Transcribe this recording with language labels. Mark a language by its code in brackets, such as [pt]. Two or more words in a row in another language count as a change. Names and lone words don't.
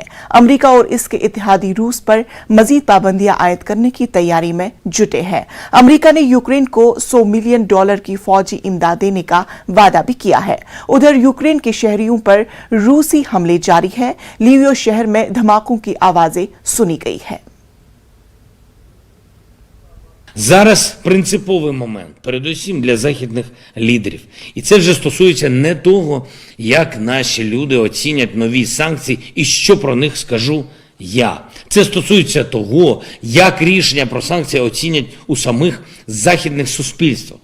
[ur] امریکہ اور اس کے اتحادی روس پر مزید پابندیاں عائد کرنے کی تیاری میں جٹے ہیں. امریکہ نے یوکرین کو $100 ملین کی فوجی امداد دینے کا وعدہ بھی کیا ہے. ادھر یوکرین کے شہریوں پر روسی حملے جاری ہے. لیویو شہر میں دھماکوں کی آوازیں سنی گئی ہے. [uk] Зараз принциповий момент, передусім для західних лідерів. І це вже стосується не того, як наші люди оцінять нові санкції і що про них скажу я. Це стосується того, як рішення про санкції оцінять у самих західних суспільствах.